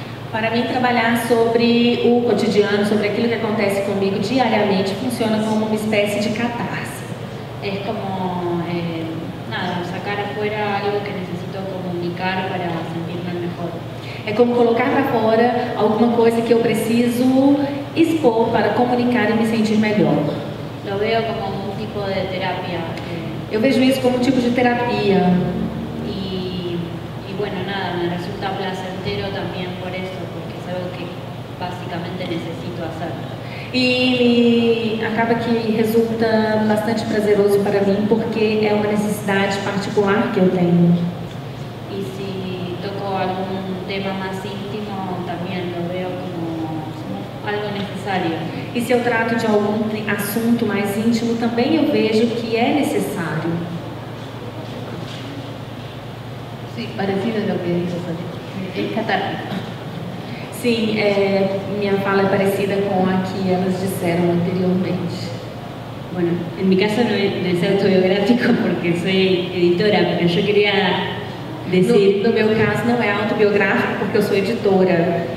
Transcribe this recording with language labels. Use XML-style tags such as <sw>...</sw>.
<pt>Para mim, trabalhar sobre o cotidiano, sobre aquilo que acontece comigo diariamente, funciona como uma espécie de catarse.</pt> <es>Es como, sacar afuera algo que necesito comunicar para sentirme mejor.</es> <pt>É como colocar para fora alguma coisa que eu preciso expor para comunicar e me sentir melhor.</pt> <es>Lo veo como un tipo de terapia.</es> <pt>Eu vejo isso como um tipo de terapia.</pt> <es>Y bueno, nada, me resulta placentero también por eso, porque es algo que básicamente necesito hacer.</es> <pt>E acaba que resulta bastante prazeroso para mim, porque é uma necessidade particular que eu tenho.</pt> <es>Y si toco algún tema más íntimo, también lo veo como algo necesario.</es> <pt>E se eu trato de algum assunto mais íntimo, também eu vejo que é necessário.</pt> <es>Sí, parecido a lo que dices, es catártico.</es> <pt>Sim, minha fala é parecida com a que elas disseram anteriormente.</pt> <es>Bueno, en mi caso no es autobiográfico porque soy editora, pero yo quería decir...</es> <pt>No meu caso não é autobiográfico porque eu sou editora.</pt>